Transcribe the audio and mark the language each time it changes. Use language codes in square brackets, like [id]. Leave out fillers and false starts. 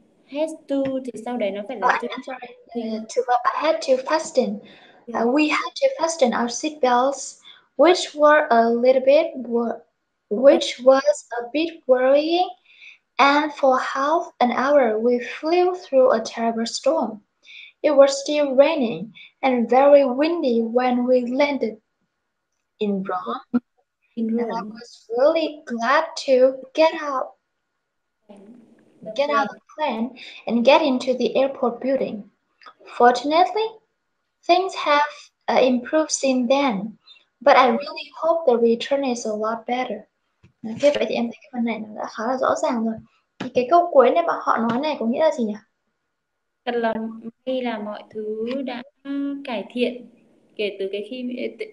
[vi] Had to thì sau đấy nó phải là [en] I had to fasten. We had to fasten our seatbelts, which was a bit worrying. And for half an hour we flew through a terrible storm. It was still raining and very windy when we landed in Rome. And I was really glad to get out of the plane and get into the airport building. Fortunately, things have improved since then, but I really hope the return is a lot better. [vi] Okay, vậy thì em thấy cái phần này nó đã khá là rõ ràng rồi. Thì cái câu cuối này mà họ nói này có nghĩa là gì nhỉ? Thật là may là mọi thứ đã cải thiện kể từ cái khi